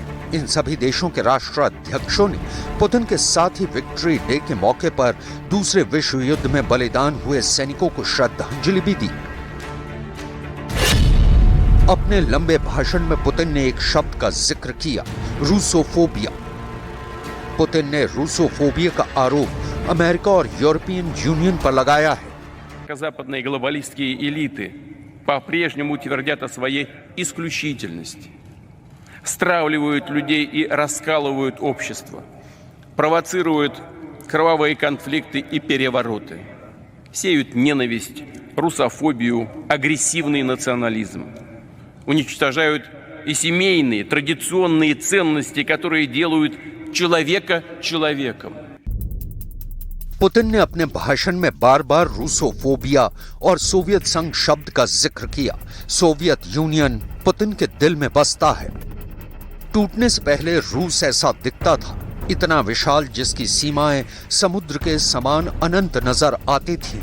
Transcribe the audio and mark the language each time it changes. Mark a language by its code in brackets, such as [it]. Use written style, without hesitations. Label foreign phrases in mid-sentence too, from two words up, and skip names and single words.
[hi] इन सभी देशों के राष्ट्राध्यक्षों ने पुतिन के साथ ही विक्ट्री डे के मौके पर दूसरे विश्व युद्ध में बलिदान हुए सैनिकों को श्रद्धांजलि भी दी। अपने लंबे भाषण में पुतिन ने एक शब्द का जिक्र किया, रूसोफोबिया। पुतिन ने रूसोफोबिया का आरोप अमेरिका और यूरोपियन यूनियन पर लगाया है। [ru] Западные глобалистские элиты по-прежнему твердят о своей исключительности, стравливают людей и раскалывают общество, провоцируют кровавые конфликты и перевороты, сеют ненависть, русофобию, агрессивный национализм, уничтожают и семейные, традиционные ценности, которые делают человека человеком. [hi] पुतिन ने अपने भाषण में बार बार रूसोफोबिया और सोवियत संघ शब्द का जिक्र किया। सोवियत यूनियन पुतिन के दिल में बसता है। टूटने से पहले रूस ऐसा दिखता था, इतना विशाल जिसकी सीमाएं समुद्र के समान अनंत नजर आती थी।